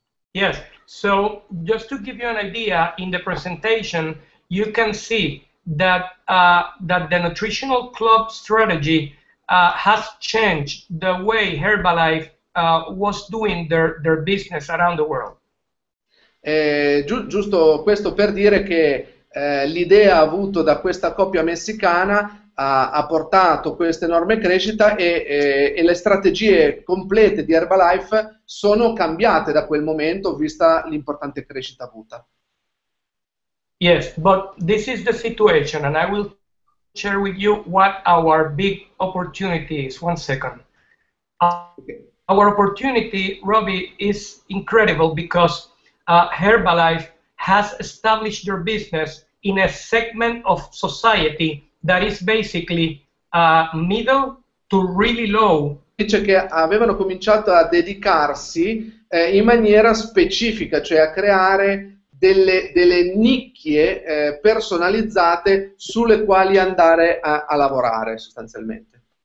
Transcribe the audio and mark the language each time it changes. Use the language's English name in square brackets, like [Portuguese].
[English] Yes, so just to give you an idea, in the presentation you can see that that the nutritional club strategy has changed the way Herbalife was doing their business around the world. [Italian] Giusto questo per dire che l'idea avuta da questa coppia messicana ha portato questa enorme crescita e le strategie complete di Herbalife sono cambiate da quel momento, vista l'importante crescita avuta. [English] Yes, but this is the situation, and I will share with you what our big opportunity is. One second. Okay. Our opportunity, Robbie, is incredible because Herbalife has established their business in a segment of society that is basically middle to really low. [Italian] Dice che avevano cominciato a dedicarsi in maniera specifica, cioè a creare delle nicchie personalizzate sulle quali andare a lavorare sostanzialmente.